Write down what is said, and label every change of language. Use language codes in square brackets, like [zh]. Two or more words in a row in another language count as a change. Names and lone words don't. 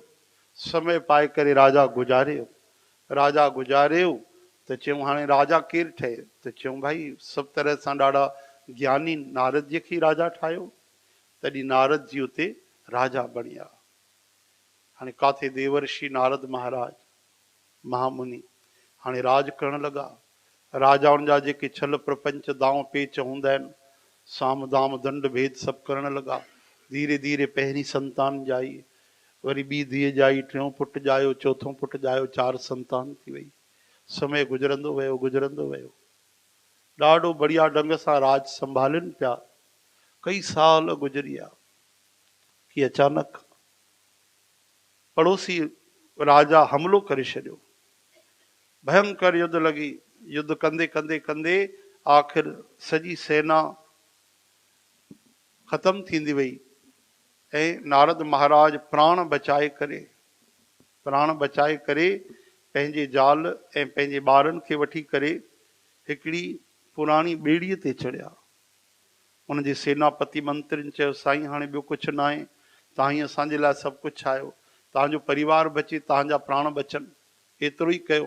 [sd] समय पाए करे राजा गुज़ारियो। राजा गुज़ारियो त चयूं हाणे राजा केरु ठहे, त चयूं भाई सभु तरह सां ॾाढा ज्ञानी नारद जी खे राजा ठाहियो। तॾहिं नारद जी उते राजा बणी विया। हाणे काथे देवर्षि नारद महाराज महामुनि हाणे राज करण लॻा। राजाउनि जा जेके छल प्रपंच दाव पेच हूंदा आहिनि, साम दाम दंड भेद सभु करण लॻा। धीरे धीरे पहिरीं संतान ॼाई, वरी ॿी धीअ ॼाई, टियों पुटु ॼायो, चौथों पुटु ॼायो, 4 संतान थी वई। समय गुज़रंदो वियो, गुज़रंदो वियो। ॾाढो बढ़िया ढंग सां राज संभालिनि पिया। कई साल गुज़री विया कि अचानक पड़ोसी राजा हमलो करे छॾियो। भयंकर युद्ध लॻी। युद्ध कंदे कंदे कंदे आख़िर सॼी सेना ख़तम थींदी वई ऐं नारद महाराज प्राण बचाए करे पंहिंजे ज़ाल ऐं पंहिंजे ॿारनि खे वठी करे हिकिड़ी पुराणी ॿेड़ीअ ते चढ़िया। उनजे सेनापति मंत्रियुनि चयो साईं हाणे ॿियो कुझु न आहे, तव्हां ई असांजे लाइ सभु कुझु आहियो, तव्हांजो परिवार बचे, तव्हांजा प्राण बचनि, एतिरो ई कयो।